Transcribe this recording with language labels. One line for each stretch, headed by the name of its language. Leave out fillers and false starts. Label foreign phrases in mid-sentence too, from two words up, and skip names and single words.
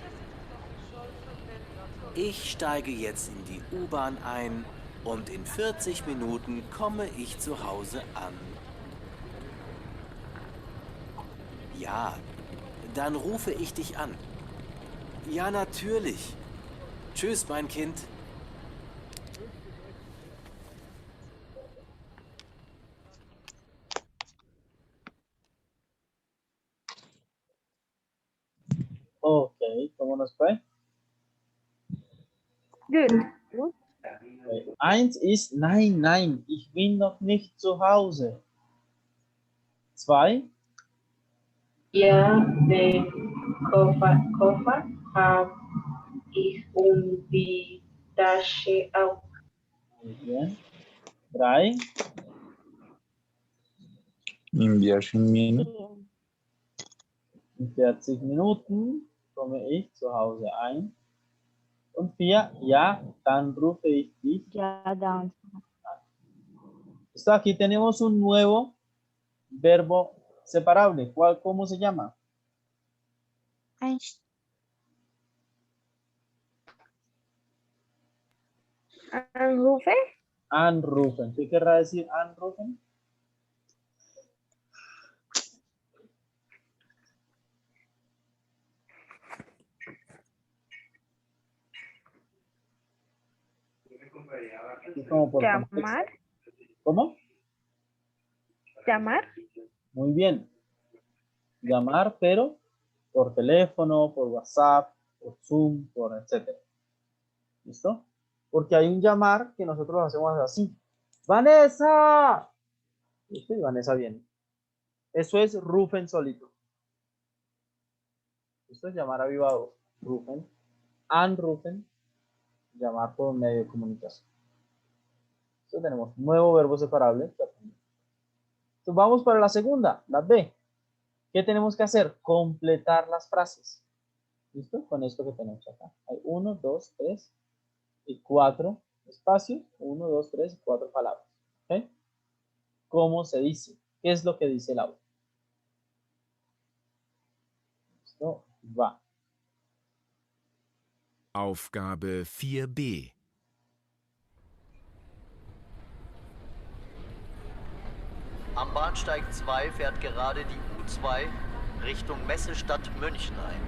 German: Ich steige jetzt in die U-Bahn ein und in 40 Minuten komme ich zu Hause an. Ja, dann rufe ich dich an. Ja, natürlich. Tschüss, mein Kind.
Spanish: Ok, ¿cómo nos fue? Good. Okay.
German: Eins ist nein, nein, ich bin noch nicht zu Hause. 2. Ja, den Koffer habe ich und die Tasche auch.
Spanish: Muy bien. 3.
German: In 40 Minuten. In 40 Minuten komme ich zu Hause ein. Und 4, ja, dann rufe ich dich.
Spanish: Ya, down. Esto aquí tenemos un nuevo verbo separable. ¿Cómo se llama? Anrufe. Anrufen. ¿Qué querrá decir anrufen? Y como por contexto. Llamar. ¿Cómo? Llamar. Muy bien. Llamar, pero por teléfono, por WhatsApp, por Zoom, por etcétera. ¿Listo? Porque hay un llamar que nosotros hacemos así. ¡Vanessa! ¿Listo? Y Vanessa viene. Eso es rufen solito. Esto es llamar a viva voz. Rufen. anrufen, llamar por un medio de comunicación. Entonces tenemos nuevo verbo separable. Entonces vamos para la segunda, la B. ¿Qué tenemos que hacer? Completar las frases. ¿Listo? Con esto que tenemos acá. Hay 1, 2, 3 y 4 espacios. 1, 2, 3 y 4 palabras. ¿Ok? ¿Cómo se dice? ¿Qué es lo que dice el audio? Listo, va.
German: Aufgabe 4b. Am Bahnsteig 2 fährt gerade die U2 Richtung Messestadt München ein.